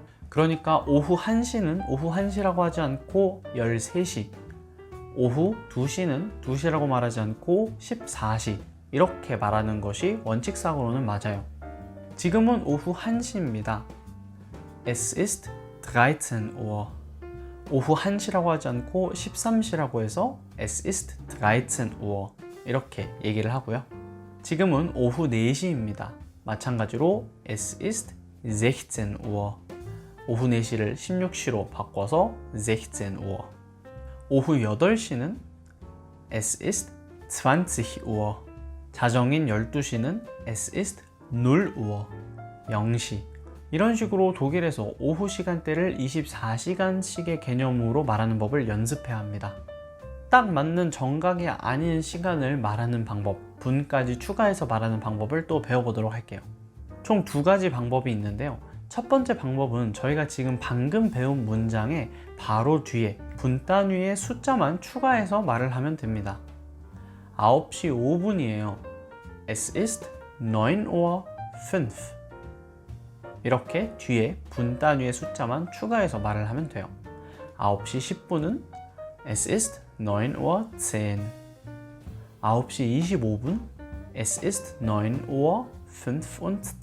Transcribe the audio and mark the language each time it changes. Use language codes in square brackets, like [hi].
[ko] 그러니까 오후 1시는 오후 1시라고 하지 않고 13시, 오후 2시는 2시라고 말하지 않고 14시, 이렇게 말하는 것이 원칙상으로는 맞아요. 지금은 오후 1시입니다. [de] Es ist 13 Uhr. [ko] 오후 1시라고 하지 않고 13시라고 해서 [de] Es ist 13 Uhr, [ko] 이렇게 얘기를 하고요. 지금은 오후 4시입니다. 마찬가지로 [de] Es ist 16 Uhr. [ko] 오후 4시를 16시로 바꿔서 16 Uhr. 오후 8시는 [de] Es ist 20 Uhr. [ko] 자정인 12시는 [de] Es ist 0 Uhr. [ko] 0시. 이런 식으로 독일에서 오후 시간대를 24시간씩의 개념으로 말하는 법을 연습해야 합니다. 딱 맞는 정각이 아닌 시간을 말하는 방법, 분까지 추가해서 말하는 방법을 또 배워보도록 할게요. 총 두 가지 방법이 있는데요. 첫 번째 방법은 저희가 지금 방금 배운 문장에 바로 뒤에 분 단위의 숫자만 추가해서 말을 하면 됩니다. 9시 5분이에요. [de] Es ist 9 Uhr 5. [ko] 이렇게 뒤에 분 단위의 숫자만 추가해서 말을 하면 돼요. 9시 10분은 [de] Es ist 9 Uhr 10. [ko] 9시 25분 [de] Es ist 9 Uhr 25.